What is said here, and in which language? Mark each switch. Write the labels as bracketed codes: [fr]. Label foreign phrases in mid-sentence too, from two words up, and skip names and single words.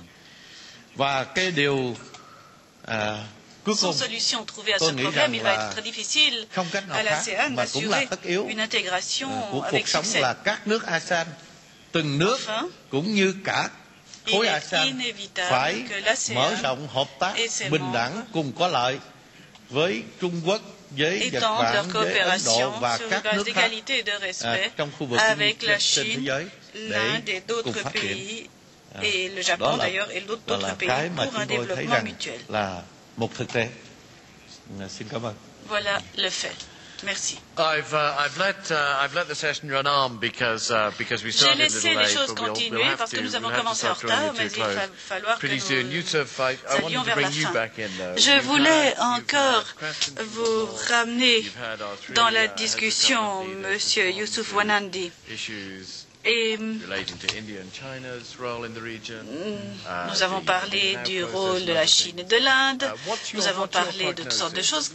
[vi] Và cái điều cuối cùng tôi nghĩ rằng là không cách nào khác mà cũng là tất yếu của cuộc sống là các nước ASEAN, từng nước cũng như cả khối ASEAN phải mở rộng hợp tác bình đẳng cùng có lợi với Trung Quốc, với Nhật Bản, với Ấn Độ và các nước khác trong khu vực trên thế giới để cùng phát triển. Đó là cái mà chúng tôi thấy rằng là một thực tế. Xin cảm ơn. [fr] Voilà le fait. Merci. [en] I've let the session run on because we started a little late, but we'll have to start drawing it to close pretty soon. Yusuf, I wanted to bring you back in though. [fr] Je voulais encore vous ramener dans la discussion, Monsieur Youssouf Wanandi. Et nous avons parlé du rôle de la Chine et de l'Inde, nous avons parlé de toutes sortes de choses.